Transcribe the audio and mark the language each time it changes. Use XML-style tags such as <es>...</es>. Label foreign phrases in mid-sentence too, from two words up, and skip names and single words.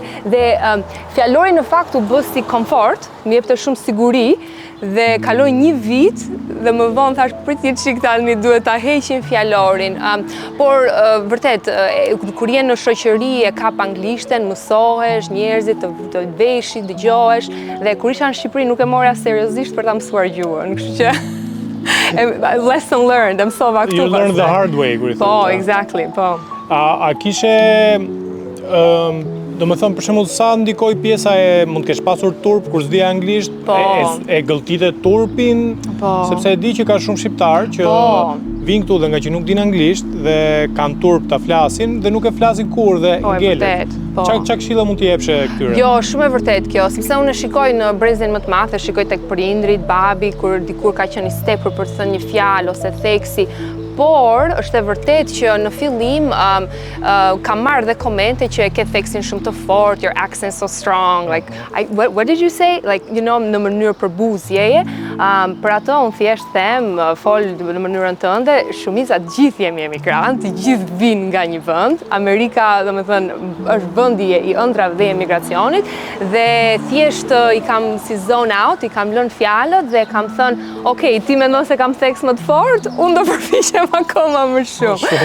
<sq>Dhe fjalorin në fakt u bë si komfort, më jepte shumë siguri, dhe kaloi një vit dhe më vonë thash pritje çik tani duhet ta heqim fjalorin. Por vërtet kur je në shoqëri e kap anglishten, mësohesh, njerëzit të veshin, dëgjohesh, dhe kur isha në Shqipëri nuk e mora seriozisht për ta mësuar gjuhën, kështu që</sq> <en>lesson learned,</en> <sq>mësova këtu.</sq> <en>You learn the hard way,</en> <sq>kur i thonë. Po, exactly, po. A kishe do më thëmë, për shembull, sa ndikoj pjesa mund të kesh pasur turp kur s'di anglisht, e gëlltitet turpin, sepse e di që ka shumë shqiptar që vinë këtu dhe nga që nuk din anglisht dhe kanë turp ta flasin dhe nuk e flasin kur dhe ngelet. Qa këshilla mund t'i jepshe këtyre? Jo, shumë e vërtet kjo, sepse unë shikoj në brezin më të madh, shikoj tek prindrit, babi, kur dikur ka qenë i stepur për të thënë një fjalë ose theksi. Por, është e vërtet që në fillim kam marrë dhe komente që e ke theksin shumë të fort,</sq> <en>your accent so strong, like, what did you say? Like, you know,</en> <sq>në mënyrë përbuzjeje. Për ato, unë thjesht them, fol në mënyrën tënde, shumica gjithë jemi emigrant, gjithë vinë nga një vend. Amerika, domethënë, është vendi i ëndrave dhe emigracionit, dhe thjesht i kam si</sq> <en>zone out,</en> <sq>i kam lënë fjalët dhe kam thënë, okay, ti mendon se kam theks më të fort, unë do përpiqem akoma më shumë.</sq>